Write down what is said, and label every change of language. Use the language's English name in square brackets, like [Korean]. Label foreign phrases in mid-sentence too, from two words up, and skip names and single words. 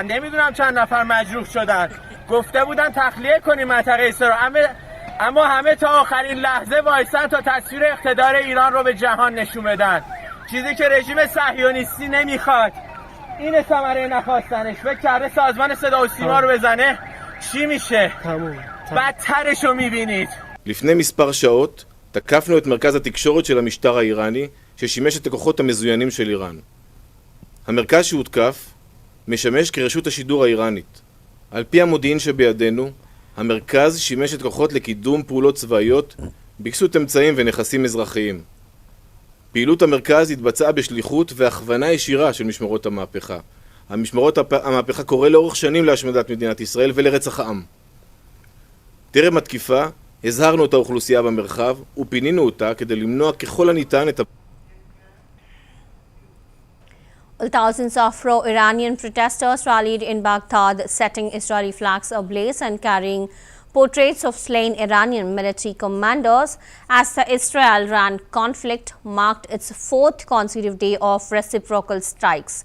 [Persian] نمیدونم چند نفر مجروح شدن. گفته بودن تخلیه کنیم منطقه سر، اما همه تا آخرین لحظه وایسن تا تصویر اقتدار ایران رو به جهان نشون بدن. چیزی که رژیم صهیونیستی نمیخواد. این ثمره نخواستنش. فکر کرده سازمان صدا و سیما رو بزنه چی میشه؟ بدترش رو میبینید. [Hebrew] לפני מספר שעות תקפנו את מרכז התקשורת של המשטר האיראני ששימש את הכוחות המזוינים של איראן. המרכז שהותקף משמש כרשות השידור האיראנית. על פי המודיעין שבידינו, המרכז שימש את כוחות לקידום פעולות צבאיות בקסות אמצעים ונכסים אזרחיים. פעילות המרכז התבצעה בשליחות והכוונה ישירה של משמרות המהפכה. המהפכה קורא לאורך שנים להשמדת מדינת ישראל ולרצח העם. טרם התקיפה הזהרנו את האוכלוסייה במרחב ופינינו אותה כדי למנוע ככל הניתן את [English] Thousands of pro-Iranian protesters rallied in Baghdad, setting Israeli flags ablaze and carrying portraits of slain Iranian military commanders as the Israel-Iran conflict marked its fourth consecutive day of reciprocal strikes.